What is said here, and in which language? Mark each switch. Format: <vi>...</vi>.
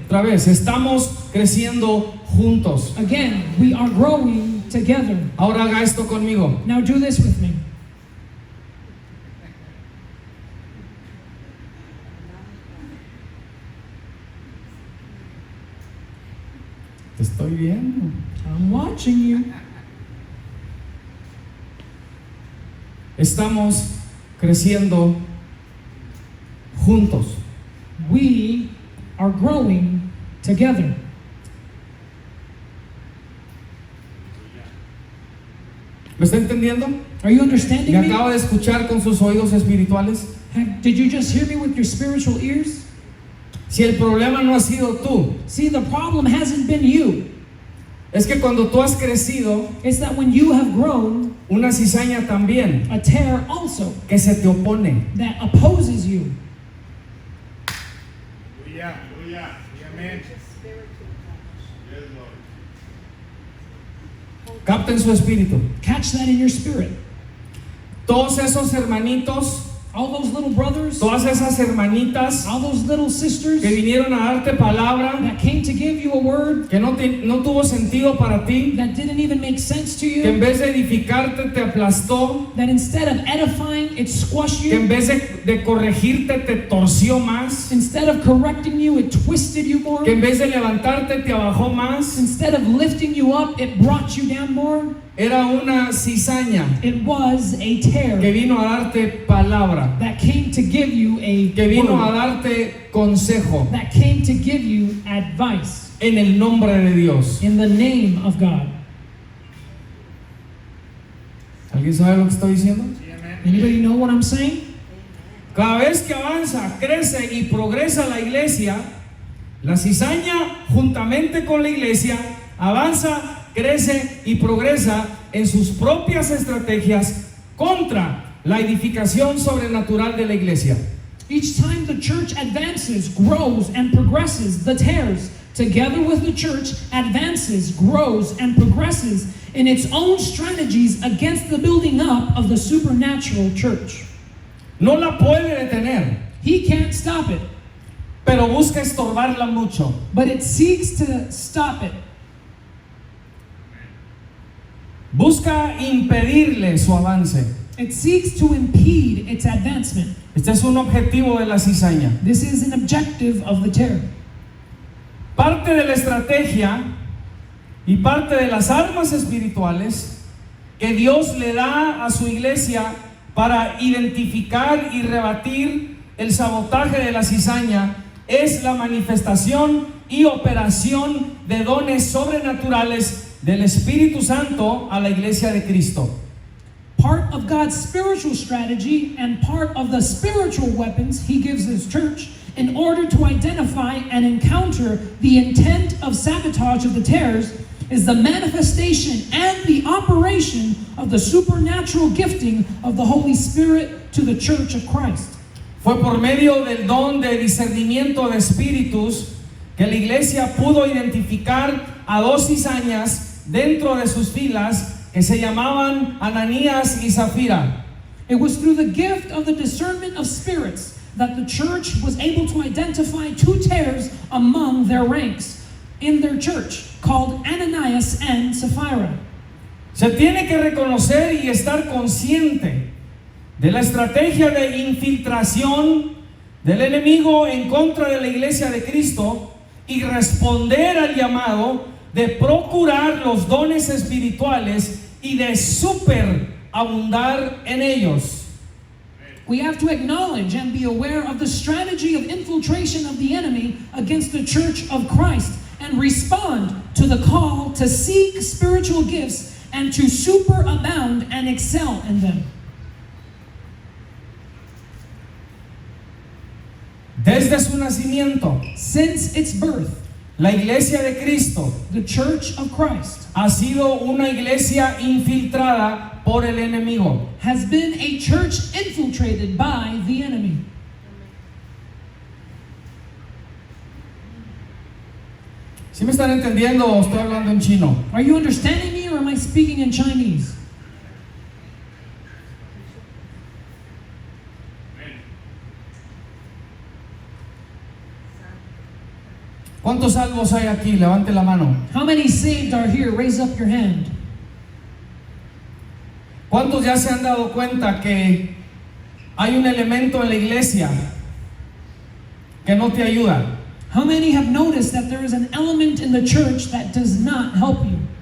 <es>Otra vez, estamos creciendo juntos.</es> <en>Again, we are growing together.</en> <es>Ahora haga esto conmigo.</es> <en>Now do this with me.</en> <es>Te estoy viendo.</es> <en>I'm watching you.</en> <es>Estamos creciendo juntos.</es> <en>We are growing together.</en> <es>¿Me está entendiendo?</es> <en>Are you understanding</en> <es>¿Me</es> <en>me?</en> <es>acaba de escuchar con sus oídos espirituales?</es> <en>Did you just hear me with your spiritual ears?</en> <es>Si el problema no ha sido tú,</es> <en>See, the problem hasn't been you.</en> <es>es que cuando tú has crecido,</es> <en>It's that when you have grown,</en> <es>una cizaña también</es> <en>a tear also que se te opone. that opposes you. Hallelujah. Amen. Yes, Lord.</en> <es>Capten su espíritu.</es> <en>Catch that in your spirit.</en> <es>Todos esos hermanitos,</es> <en>All those little brothers,</en> <es>todas esas hermanitas</es> <en>all those little sisters</en> <es>que vinieron a darte palabra</es> <en>that came to give you a word</en> <es>que no tuvo sentido para ti,</es> <en>that didn't even make sense to</en> <es>que en</es> <en>you,</en> <es>vez de edificarte te aplastó,</es> <en>that instead of edifying, it squashed</en> <es>que en</es> <en>you.</en> <es>vez de corregirte te torció más,</es> <en>Instead of correcting you, it twisted you more.</en> <es>que en vez de levantarte te abajó más.</es> <en>Instead of lifting you up, it brought you down more.</en> <es>Era una cizaña</es> <en>It was a</en> <es>que</es> <en>tear</en> <es>vino a darte palabra,</es> <en>that came to give you a</en> <es>que vino a</es> <en>word,</en> <es>darte consejo</es> <en>that came to give you advice</en> <es>en el nombre de Dios.</es> <en>in the name of God.</en> <es>¿Alguien sabe lo que estoy diciendo?</es> <en>Anybody know what I'm saying?</en> <es>Cada vez que avanza, crece y progresa la iglesia, la cizaña juntamente con la iglesia avanza, crece y progresa en sus propias estrategias contra la edificación sobrenatural de la iglesia.</es> <en>Each time the church advances, grows, and progresses, the tares, together with the church, advances, grows, and progresses in its own strategies against the building up of the supernatural church.</en> <es>No la puede detener,</es> <en>He can't stop it,</en> <es>pero busca estorbarla mucho.</es> <en>but it seeks to stop it.</en> <es>Busca impedirle su avance.</es> <en>It seeks to impede its advancement.</en> <es>Este es un objetivo de la cizaña.</es> <en>This is an objective of the terror.</en> <es>Parte de la estrategia y parte de las armas espirituales que Dios le da a su iglesia para identificar y rebatir el sabotaje de la cizaña es la manifestación y operación de dones sobrenaturales del Espíritu Santo a la iglesia de Cristo.</es> <en>Part of God's spiritual strategy and part of the spiritual weapons He gives His church in order to identify and encounter the intent of sabotage of the tares is the manifestation and the operation of the supernatural gifting of the Holy Spirit to the church of Christ.</en> <es>Fue por medio del don de discernimiento de espíritus que la iglesia pudo identificar a dos cizañas dentro de sus filas que se llamaban Ananías y Zafira.</es> <en>It was through the gift of the discernment of spirits that the church was able to identify two tares among their ranks in their church, called Ananias and Sapphira.</en> <es>Se tiene que reconocer y estar consciente de la estrategia de infiltración del enemigo en contra de la iglesia de Cristo y responder al llamado de procurar los dones espirituales y de superabundar en ellos.</es> <en>We have to acknowledge and be aware of the strategy of infiltration of the enemy against the church of Christ and respond to the call to seek spiritual gifts and to superabound and excel in them.</en> <es>Desde su nacimiento,</es> <en>Since its birth,</en> <es>la iglesia de Cristo</es> <en>the Church of Christ</en> <es>ha sido una iglesia infiltrada por el enemigo.</es> <en>has been a church infiltrated by the enemy.</en> <es>¿Sí me están entendiendo o estoy hablando en chino?</es> <en>Are you understanding me or am I speaking in Chinese?</en> <es>¿Cuántos salvos hay aquí? Levante la mano.</es> <en>How many saved are here? Raise up your hand.</en> <es>¿Cuántos ya se han dado cuenta que hay un elemento en la iglesia que no te ayuda,</es> <en>How many have noticed that there is an element in the church that does not help you,</en>